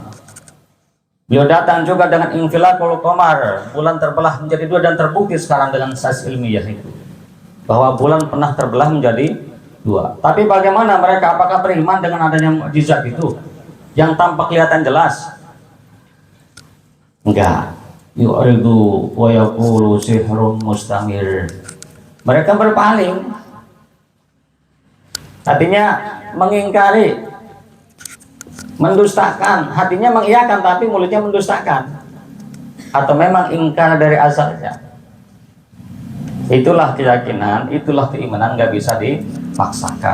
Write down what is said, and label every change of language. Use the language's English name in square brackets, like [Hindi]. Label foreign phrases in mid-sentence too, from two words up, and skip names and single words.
[Indonesian] Beliau datang juga dengan [Arabic] انفلاق القمر, [Indonesian] bulan terbelah menjadi dua, dan terbukti sekarang dengan sains ilmiah itu bahwa bulan pernah terbelah menjadi dua. Tapi bagaimana mereka? Apakah beriman dengan adanya mukjizat itu yang tampak kelihatan jelas? Enggak. [Arabic] يعرضوا ويقولوا سحر مستمر. [Indonesian] Mereka berpaling, artinya mengingkari, mendustakan. Hatinya mengiyakan tapi mulutnya mendustakan, atau memang ingkar dari asalnya. Itulah keyakinan, itulah keimanan, nggak bisa dipaksakan.